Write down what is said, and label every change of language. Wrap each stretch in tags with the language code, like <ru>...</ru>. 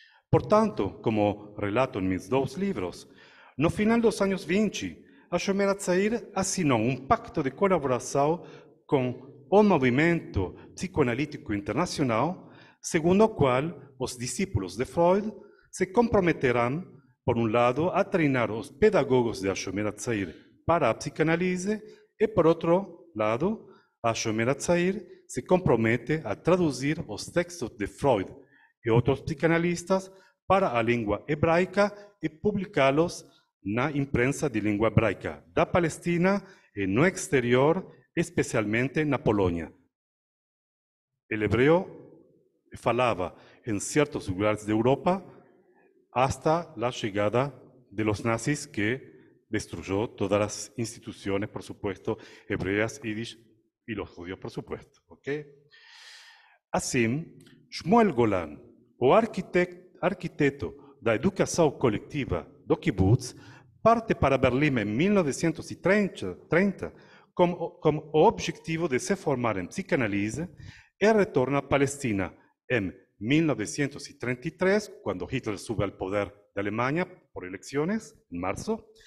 <pt>Portanto, como relato em meus 2 livros, no final dos anos 20, Hashomer Hatzair assinou um pacto de colaboração com o movimento psicoanalítico internacional, segundo o qual os discípulos de Freud se comprometerão, por um lado, a treinar os pedagogos de Hashomer Hatzair para a psicanálise e, por outro lado, Hashomer Hatzair se compromete a traduzir os textos de Freud e outros psicanalistas para a língua hebraica e publicá-los na imprensa de língua hebraica da Palestina e no exterior, especialmente na Polônia. O hebreu</pt> <es>falaba en ciertos lugares de Europa hasta la llegada de los nazis que destruyó todas las instituciones, por supuesto, hebreas, yiddish y los judíos, por supuesto. ¿Okay?</es> <pt>Assim, Shmuel Golan, o arquiteto da educação coletiva do kibbutz, parte para Berlim em 1930 com o objetivo de se formar em psicanálise e retorna à Palestina em 1933, quando Hitler sube ao poder da Alemanha por eleições, em março,</pt>